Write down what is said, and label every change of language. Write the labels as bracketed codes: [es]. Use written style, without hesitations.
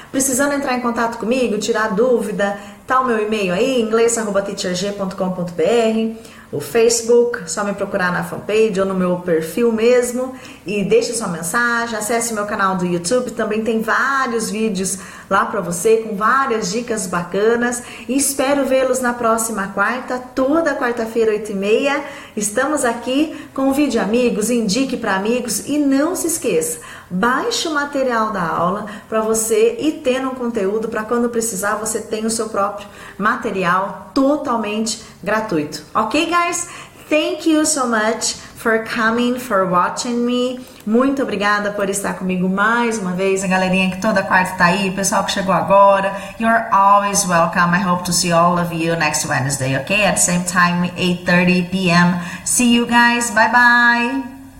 [pt] Precisando entrar em contato comigo, tirar dúvida, tá o meu e-mail aí, inglês@teacherg.com.br, o Facebook, só me procurar na fanpage ou no meu perfil mesmo e deixe sua mensagem, acesse meu canal do YouTube, também tem vários vídeos lá para você com várias dicas bacanas e espero vê-los na próxima quarta, toda quarta-feira 8h30, estamos aqui com o vídeo amigos, indique para amigos e não se esqueça, baixe o material da aula para você ir tendo um conteúdo para quando precisar você tenha o seu próprio material totalmente gratuito. [en] Ok, guys? Thank you so much for coming, for watching me. [pt] Muito obrigada por estar comigo mais uma vez. A galerinha que toda quarta tá aí, o pessoal que chegou agora. [en] You're always welcome. I hope to see all of you next Wednesday, okay? At the same time, 8:30 p.m. See you guys. Bye-bye.